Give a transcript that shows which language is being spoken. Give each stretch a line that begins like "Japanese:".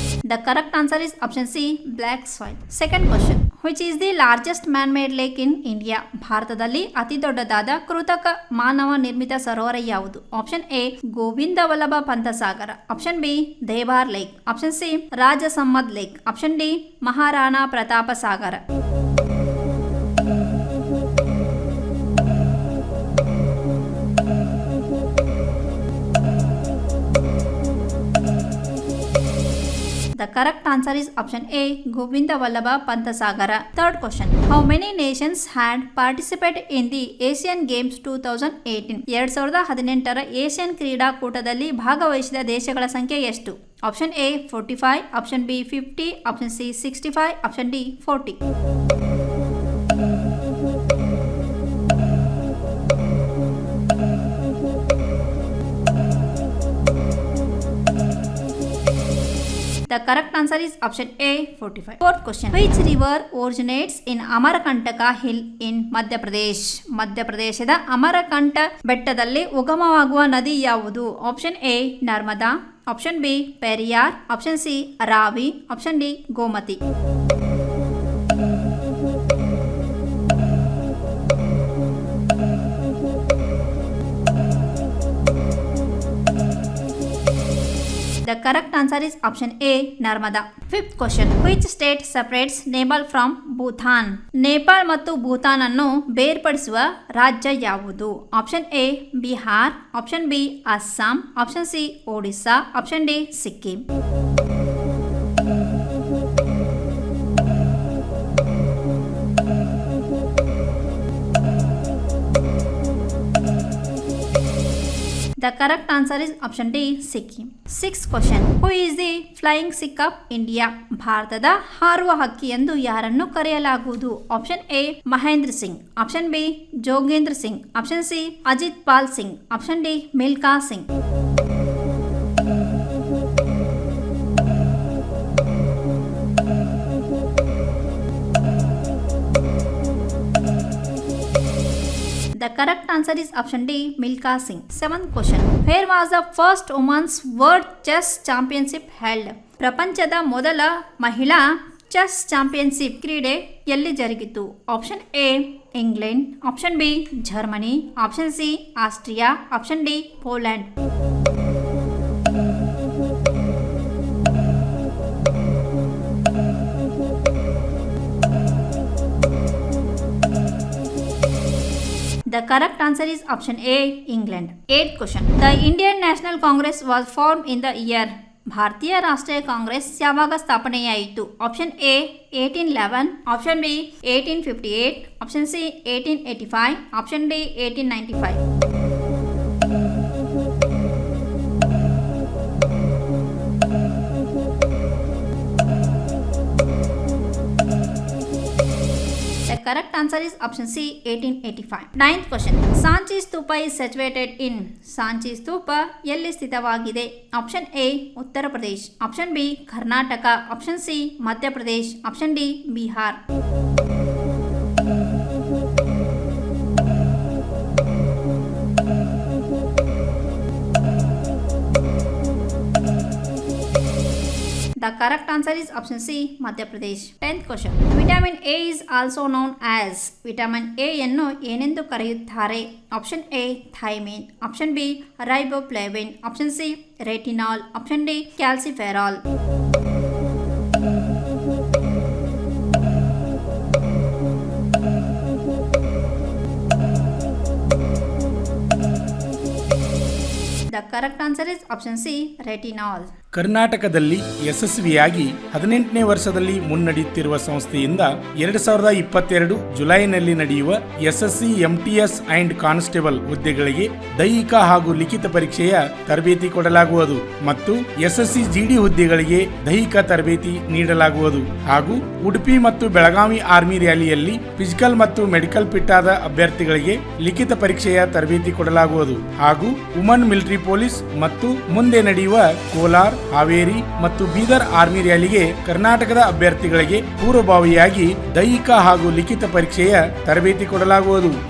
English: The correct answer is option C, black soil. Second question, which is the largest man-made lake in India?
Kannada: ಭಾರತದಲ್ಲಿ ಅತಿ ದೊಡ್ಡದಾದ ಕೃತಕ ಮಾನವ ನಿರ್ಮಿತ ಸರೋವರ ಯಾವುದು? ಆಪ್ಷನ್ ಎ ಗೋವಿಂದ ವಲ್ಲಭ ಪಂತ ಸಾಗರ, option B ದೇವಾರ್ lake, option C ರಾಜಸಮ್ಮದ್ lake, option D Maharana Pratap Sagara.
English: The correct answer is option A, Govinda Vallabha Panta Sagara. Third question, how many nations had participated in the Asian Games 2018?
Kannada: 2018ರ Asian ಕ್ರೀಡಾಕೂಟದಲ್ಲಿ ಭಾಗವಹಿಸಿದ ದೇಶಗಳ ಸಂಖ್ಯೆ ಎಷ್ಟು? Option A 45, option B 50, option C 65, option D 40.
English: The correct answer is option A, 45. Fourth question, which river originates in Amarkantaka hill in Madhya Pradesh?
Kannada: ಮಧ್ಯಪ್ರದೇಶದ ಅಮರಕಂಠ ಬೆಟ್ಟದಲ್ಲಿ ಉಗಮವಾಗುವ ನದಿ ಯಾವುದು? Option A Narmada, option B Periyar, option C Ravi, option D Gomti.
English: The correct answer is option A, Narmada. Fifth question, which state separates Nepal from Bhutan?
Kannada: Nepal ಮತ್ತು ಭೂತಾನ್ ಅನ್ನು ಬೇರ್ಪಡಿಸುವ ರಾಜ್ಯ ಯಾವುದು? Option A Bihar, option B Assam, option C Odisha, option D Sikkim.
English: The correct answer is option D, Sikkim. Sixth question, who is the flying Sikh of India?
Kannada: ಭಾರತದ ಹಾರುವ ಹಕ್ಕಿ ಎಂದು ಯಾರನ್ನು ಕರೆಯಲಾಗುವುದು? Option A Mahendra Singh, option B ಜೋಗೇಂದ್ರ Singh, option C Ajit Pal Singh, option D Milkha Singh.
English: The correct answer is option D, Milka Singh. Seventh question, where was the first women's world chess championship held?
Kannada: ಪ್ರಪಂಚದ ಮೊದಲ ಮಹಿಳಾ chess championship ಕ್ರೀಡೆ ಎಲ್ಲಿ ಜರುಗಿತು? Option A England, option B Germany, option C Austria, option D Poland.
English: The correct answer is option A, England. Eighth question, the Indian National Congress was formed in the year.
Kannada: ಭಾರತೀಯ ರಾಷ್ಟ್ರೀಯ ಕಾಂಗ್ರೆಸ್ ಯಾವಾಗ ಸ್ಥಾಪನೆಯಾಯಿತು? Option A 1811, option B 1858, option C 1885, option D 1895.
English: Correct answer is option C, 1885. Ninth question, Sanchi Stupa is situated in.
Kannada: Sanchi Stupa ಎಲ್ಲಿ ಸ್ಥಿತವಾಗಿದೆ? Option A Uttar Pradesh, option B Karnataka, option C Madhya Pradesh, option D Bihar.
English: The correct answer is option C, Madhya Pradesh. 10th question, vitamin A is also known as.
Kannada: Vitamin A ಯನ್ನು ಏನೆಂದು ಕರೆಯುತ್ತಾರೆ? Option A thymine, option B riboflavin, option C retinol, option D calciferol.
English: The correct answer is option C, retinol.
Kannada: ಕರ್ನಾಟಕದಲ್ಲಿ ಯಶಸ್ವಿಯಾಗಿ 18ನೇ ವರ್ಷದಲ್ಲಿ ಮುನ್ನಡೆಯುತ್ತಿರುವ ಸಂಸ್ಥೆಯಿಂದ 2022 ಜುಲೈನಲ್ಲಿ ನಡೆಯುವ SSC MTS and constable ಹುದ್ದೆಗಳಿಗೆ ದೈಹಿಕ ಹಾಗೂ ಲಿಖಿತ ಪರೀಕ್ಷೆಯ ತರಬೇತಿ ಕೊಡಲಾಗುವುದು ಮತ್ತು ಎಸ್ಎಸ್ಸಿ ಜಿಡಿ ಹುದ್ದೆಗಳಿಗೆ ದೈಹಿಕ ತರಬೇತಿ ನೀಡಲಾಗುವುದು ಹಾಗೂ ಉಡುಪಿ ಮತ್ತು ಬೆಳಗಾವಿ ಆರ್ಮಿ ರ್ಯಾಲಿಯಲ್ಲಿ ಫಿಸಿಕಲ್ ಮತ್ತು ಮೆಡಿಕಲ್ ಫಿಟ್ ಆದ ಅಭ್ಯರ್ಥಿಗಳಿಗೆ ಲಿಖಿತ ಪರೀಕ್ಷೆಯ ತರಬೇತಿ ಕೊಡಲಾಗುವುದು ಹಾಗೂ ವುಮನ್ ಮಿಲಿಟರಿ ಪೊಲೀಸ್ ಮತ್ತು ಮುಂದೆ ನಡೆಯುವ ಕೋಲಾರ್, ಹಾವೇರಿ ಮತ್ತು ಬೀದರ್ ಆರ್ಮಿ ರ್ಯಾಲಿಗೆ ಕರ್ನಾಟಕದ ಅಭ್ಯರ್ಥಿಗಳಿಗೆ ಪೂರ್ವಭಾವಿಯಾಗಿ ದೈಹಿಕ ಹಾಗೂ ಲಿಖಿತ ಪರೀಕ್ಷೆಯ ತರಬೇತಿ ಕೊಡಲಾಗುವುದು.